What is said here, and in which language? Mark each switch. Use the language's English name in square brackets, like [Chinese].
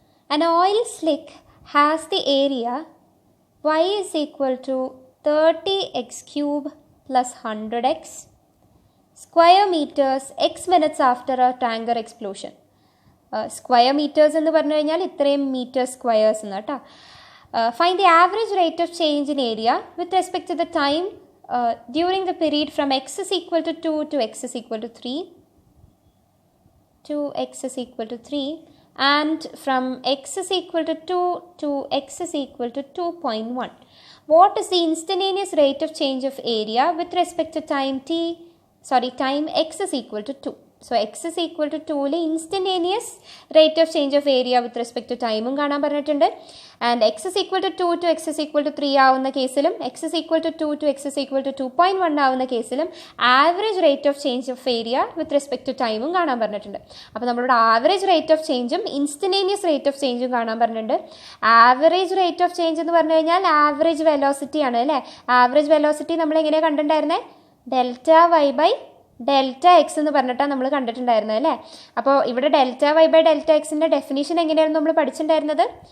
[English] An oil slick has the area y is equal to 30x cube plus 100x square meters x minutes after a tanker explosion. [Malayalam] Square metres എന്ന് പറഞ്ഞു കഴിഞ്ഞാൽ ഇത്രയും metre squares എന്ന് കേട്ടോ. [English] Find the average rate of change in area with respect to the time during the period from x is equal to 2 to x is equal to 3 to x is equal to 3 and from x is equal to 2 to x is equal to 2.1. What is the instantaneous rate of change of area with respect to time time x is equal to 2. So x is equal to 2 instantaneous rate of change of area with respect to time [Malayalam] കാണാൻ പറഞ്ഞിട്ടുണ്ട്. [English] And x is equal to 2 to x is equal to 3 [Malayalam] ആവുന്ന കേസിലും [English] x is equal to 2 to x is equal to 2.1 ആവുന്ന കേസിലും average rate of change of area with respect to ടൈമും [Malayalam] കാണാൻ പറഞ്ഞിട്ടുണ്ട്. അപ്പോൾ നമ്മളോട് average rate of ചേഞ്ചും instantaneous rate of ചേഞ്ചും കാണാൻ പറഞ്ഞിട്ടുണ്ട്. [English] average rate of change [Malayalam] എന്ന് പറഞ്ഞു കഴിഞ്ഞാൽ ആവറേജ് വെലോസിറ്റി ആണ് അല്ലേ. ആവറേജ് വെലോസിറ്റി നമ്മൾ എങ്ങനെയാണ് കണ്ടിട്ടുണ്ടായിരുന്നത്? Delta Y by delta X എന്ന് പറഞ്ഞിട്ടാണ് നമ്മൾ കണ്ടിട്ടുണ്ടായിരുന്നത് അല്ലേ. അപ്പോൾ ഇവിടെ ഡെൽറ്റ വൈ ബൈ ഡെൽറ്റ എക്സിൻ്റെ ഡെഫിനേഷൻ എങ്ങനെയായിരുന്നു നമ്മൾ പഠിച്ചിട്ടുണ്ടായിരുന്നത്?